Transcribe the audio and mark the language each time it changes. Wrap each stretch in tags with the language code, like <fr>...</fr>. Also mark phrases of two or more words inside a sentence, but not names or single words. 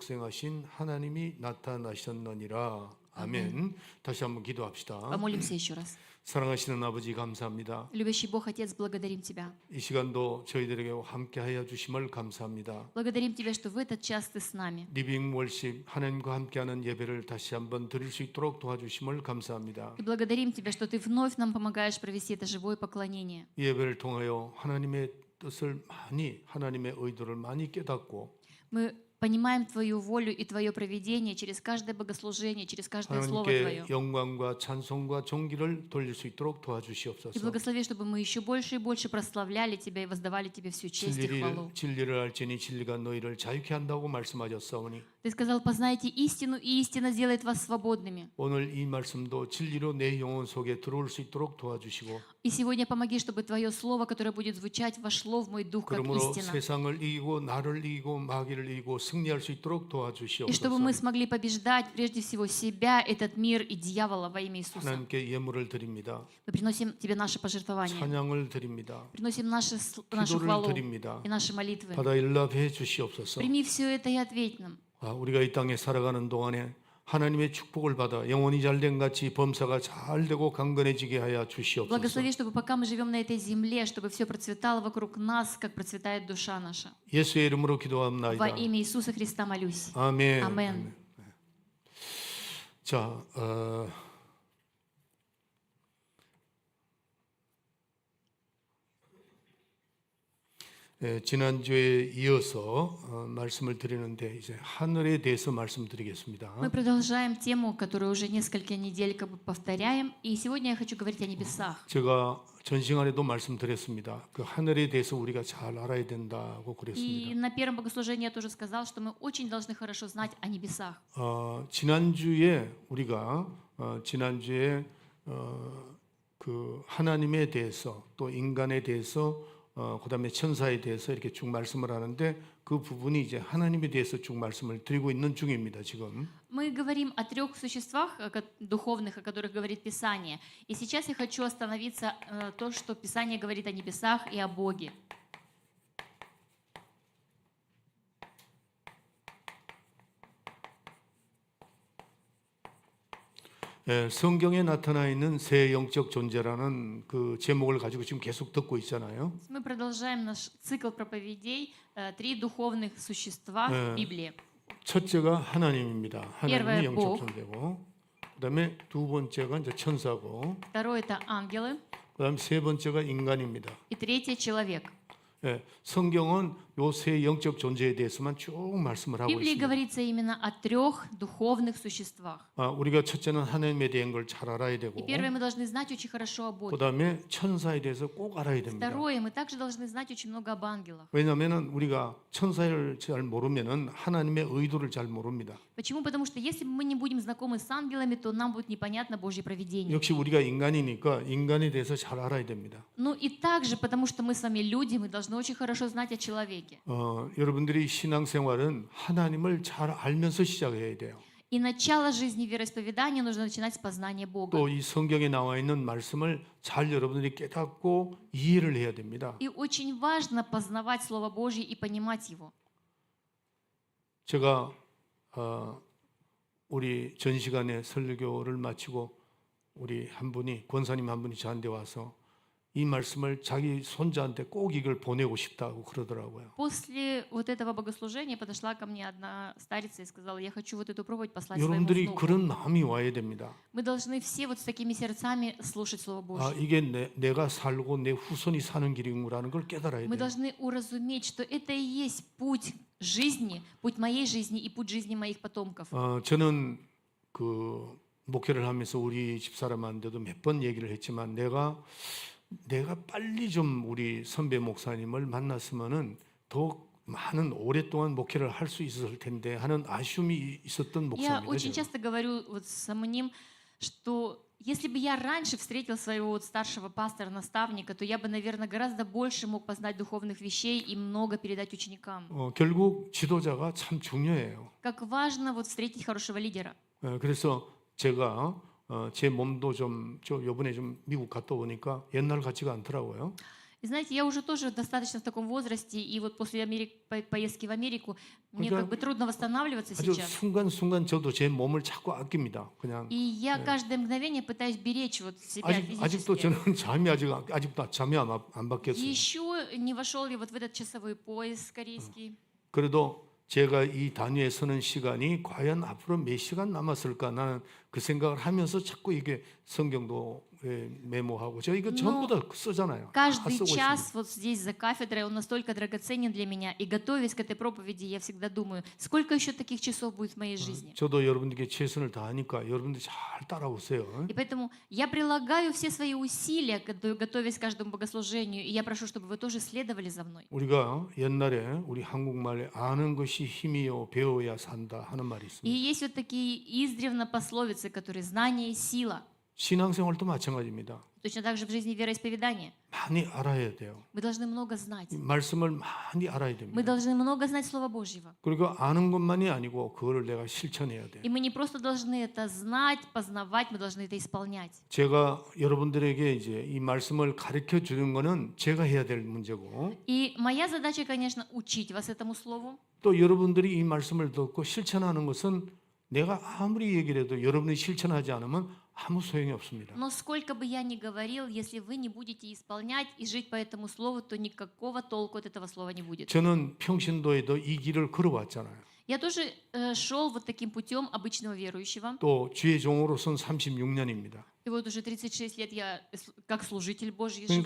<ko>독생하신 하나님이 나타나셨느니라. 아멘. 다시 한번 기도합시다.</ko> <ru>Помолимся еще раз.</ru> <ko>사랑하시는 아버지 감사합니다.</ko> <ru>Любящий Бог, Отец, благодарим Тебя.</ru> <ko>이 시간도 저희들에게 함께하여 주심을 감사합니다.</ko> <ru>Благодарим Тебя, что в этот час Ты с nami.</ru> <ko>리빙 월십 하나님과 함께하는 예배를 다시 한번 드릴 수 있도록 도와주심을 감사합니다.</ko> <ru>И благодарим Тебя, что Ты вновь нам помогаешь провести это живое поклонение.</ru> <ko>이 예배를 통하여 하나님의 뜻을 많이 하나님의 의도를 많이 깨닫고</ko> <ru>Мы понимаем Твою волю и Твое провидение через каждое богослужение, через каждое слово Твое.</ru> <ko>하나님께 영광과 찬송과 존귀를 돌릴 수 있도록</ko> <ru>И</ru> <ko>도와주시옵소서.</ko> <ru>благослови, чтобы мы еще больше и больше прославляли Тебя и воздавали Тебе всю честь и хвалу.</ru> <ko>진리를 알지니 진리가 너희를 자유케 한다고 말씀하셨사오니</ko> <ru>Ты сказал, познайте истину, и истина сделает вас свободными.</ru> <ko>오늘 이 말씀도 진리로 내 영혼 속에 들어올 수 있도록 도와주시고</ko> <ru>И сегодня помоги, чтобы Твое слово, которое будет звучать, вошло в мой дух как</ru> <ko>그러므로</ko> <ru>истина.</ru> <ko>세상을 이기고 나를 이기고 마귀를 이기고 승리할 수 있도록</ko> <ru>И чтобы мы</ru> <ko>도와주시옵소서.</ko> <ru>смогли побеждать прежде всего себя, этот мир и дьявола во имя Иисуса.</ru> <ko>하나님께 예물을 드립니다.</ko> <ru>Мы приносим Тебе наше пожертвование,</ru> <ko>찬양을 드립니다.</ko> <ru>приносим нашу</ru> <ko>기도를</ko> <ru>хвалу</ru> <ko>드립니다.</ko> <ru>и наши молитвы.</ru> <ko>받아 일납해 주시옵소서.</ko> <ru>Прими все это и ответь нам.</ru> <ko>우리가 이 땅에 살아가는 동안에 하나님의 축복을 받아 영혼이 잘된 같이 범사가 잘 되고 강건해지게 하여 주시옵소서.</ko> <ru>Благослови, чтобы пока мы живем на этой земле, чтобы все процветало вокруг нас, как процветает душа наша.</ru> <ko>예수의 이름으로</ko> <ru>Во</ru> <ko>기도합나이다.</ko> <ru>имя Иисуса Христа молюсь.</ru> <ko>아멘. 아멘. 자, 지난주에 이어서 말씀을 드리는데 이제 하늘에 대해서 말씀드리겠습니다.</ko> <ru>Мы продолжаем тему, которую уже несколько недель как бы повторяем, и сегодня я хочу говорить о небесах.</ru> <ko>제가 전 시간에도 말씀드렸습니다. 그 하늘에 대해서 우리가 잘 알아야 된다고</ko> <ru>И</ru> <ko>그랬습니다.</ko> <ru>на первом богослужении я тоже сказал, что мы очень должны хорошо знать о небесах.</ru> <ko>지난주에 우리가 그 하나님에 대해서 또 인간에 대해서 그다음에 천사에 대해서 이렇게 쭉 말씀을 하는데 그 부분이 이제 하나님에 대해서 쭉 말씀을 드리고 있는 중입니다. 지금.</ko> <ru>Мы говорим о трех существах духовных, о которых говорит Писание. И сейчас я хочу остановиться то, что Писание говорит о небесах и о Боге.</ru> <ko>성경에 나타나 있는 새 영적 존재라는 그 제목을 가지고 지금 계속 듣고 있잖아요.</ko> <ru>Мы продолжаем наш цикл проповедей «Три духовных существа в Библии».</ru> <ko>첫째가 하나님입니다. 하나님이</ko> <ru>Первое,</ru> <ko>영적</ko> <ru>Бог.</ru> <ko>존재고, 그다음에 두 번째가 이제 천사고,</ko> <ru>Второе – это ангелы.</ru> <ko>그다음 세 번째가 인간입니다.</ko> <ru>И третье – человек.</ru> <ko>성경은 요 세 영적 존재에 대해서만 쭉 말씀을</ko> <ru>В</ru> <ko>하고</ko> <ru>Библии</ru> <ko>있습니다.</ko> <ru>говорится именно о трех духовных существах.</ru> <ko>우리가 첫째는 하나님에 대한 걸 잘 알아야 되고,</ko> <ru>И первое, мы должны знать очень хорошо о Боге.</ru> <ko>그다음에 천사에 대해서 꼭 알아야 됩니다.</ko> <ru>Второе, мы также должны знать очень много об ангелах.</ru> <ko>왜냐하면 우리가 천사를 잘 모르면은 하나님의 의도를 잘 모릅니다.</ko> <ru>Почему? Потому что если мы не будем знакомы с ангелами, то нам будет непонятно Божье провидение.</ru> <ko>역시 우리가 인간이니까 인간에 대해서 잘 알아야 됩니다.</ko> <ru>Ну и также, потому что мы с вами люди, мы должны очень хорошо знать о человеке.</ru> <ko>여러분들이 신앙생활은 하나님을 잘 알면서 시작해야 돼요.</ko> <ru>И начало жизни вероисповедания нужно начинать с познания Бога.</ru> <ko>또 이 성경에 나와 있는 말씀을 잘 여러분들이 깨닫고 이해를 해야 됩니다.</ko> <ru>И очень важно познавать Слово Божье и понимать его.</ru> <ko>제가 우리 전 시간에 설교를 마치고 우리 한 분이 권사님 한 분이 저한테 와서 이 말씀을 자기 손자한테 꼭 이걸 보내고 싶다고 그러더라고요.</ko> <ru>После вот этого богослужения подошла ко мне одна старица и сказала: я хочу вот эту проповедь послать своему</ru> <ko>여러분들이</ko> <ru>внуку.</ru> <ko>그런 마음이 와야 됩니다.</ko> <ru>Мы должны все вот с такими сердцами слушать Слово Божье.</ru> <ko>이게 내가 살고 내 후손이 사는 길이구나라는 걸 깨달아야</ko> <ru>Мы</ru> <ko>돼요.</ko> <ru>должны уразуметь, что это и есть путь жизни, путь моей жизни и путь жизни моих потомков.</ru> <ko>저는 그 목회를 하면서 우리 집사람한테도 몇 번 얘기를 했지만 내가 빨리 좀 우리 선배 목사님을 만났으면은 더 많은 오랫동안 목회를 할 수 있었을 텐데 하는 아쉬움이 있었던</ko> <ru>Я очень</ru> <ko>목사입니다.</ko> <ru>часто говорю вот самому ним, что если бы я раньше встретил своего вот старшего пастора, наставника, то я бы, наверное, гораздо больше мог познать духовных вещей и много передать ученикам.</ru> <ko>결국 지도자가 참 중요해요.</ko> <ru>Как важно вот встретить хорошего лидера.</ru> <ko>그래서 제가 제 몸도 좀 요번에 좀 미국 갔다 오니까 옛날 같지가 않더라고요.</ko> <ru>И знаете, я уже тоже достаточно в таком возрасте, и вот после поездки в Америку мне</ru> <ko>그러니까</ko> <ru>как бы трудно восстанавливаться</ru> <ko>아주</ko> <ru>сейчас.</ru> <ko>순간순간 저도 제 몸을 자꾸 아낍니다. 그냥</ko> <ru>И я каждое мгновение пытаюсь беречь вот себя</ru> <ko>아직도</ko> <ru>физически.</ru> <ko>저는 잠이 아직도 잠이 안 바뀌었어요.</ko> <ru>Еще не вошел я вот в этот часовой пояс корейский.</ru> <ko>그래도 제가 이 단위에 서는 시간이 과연 앞으로 몇 시간 남았을까 나는 그 생각을 하면서 자꾸 이게 성경도 메모하고 제가 이거 전부 다 쓰잖아요. 다</ko> <ru>Каждый</ru> <ko>쓰고 있습니다.</ko> <ru>час вот здесь за кафедрой, он настолько драгоценен для меня. И готовясь к этой проповеди, я всегда думаю, сколько еще таких часов будет в моей жизни.</ru> <ko>저도 여러분들께 최선을 다하니까 여러분들이 잘 따라오세요.</ko> <ru>И поэтому я прилагаю все свои усилия, готовясь к каждому богослужению, и я прошу, чтобы вы тоже следовали за мной.</ru> <ko>우리가 옛날에 우리 한국말에 아는 것이 힘이요 배워야 산다 하는 말이</ko> <ru>И</ru> <ko>있습니다.</ko> <ru>есть вот такие издревно пословицы, которые знание – сила.</ru> <ko>신앙생활도 마찬가지입니다.</ko> <ru>Точно так же в жизни вероисповедания.</ru> <ko>많이 알아야 돼요.</ko> <ru>Мы должны много знать.</ru> <ko>이 말씀을 많이 알아야</ko> <ru>Мы</ru> <ko>됩니다.</ko> <ru>должны много знать Слова Божьего.</ru> <ko>그리고 아는 것만이 아니고 그거를 내가 실천해야 돼요.</ko> <ru>И мы не просто должны это знать, познавать, мы должны это исполнять.</ru> <ko>제가 여러분들에게 이제 이 말씀을 가르쳐 주는 거는 제가 해야 될 문제고</ko> <ru>И моя задача, конечно, учить вас этому Слову.</ru> <ko>또 여러분들이 이 말씀을 듣고 실천하는 것은 내가 아무리 얘기를 해도 여러분이 실천하지 않으면 아무 소용이 없습니다.</ko> <ru>Но сколько бы я ни говорил, если вы не будете исполнять и жить по этому Слову, то никакого толку от этого Слова не будет.</ru> <ko>저는 평신도에도 이 길을 걸어왔잖아요.</ko> <ru>Я тоже шел вот таким путем обычного верующего.</ru> <ko>또 주의 종으로서는 36년입니다.</ko> <ru>И вот уже 36 лет я как служитель Божий живу.</ru>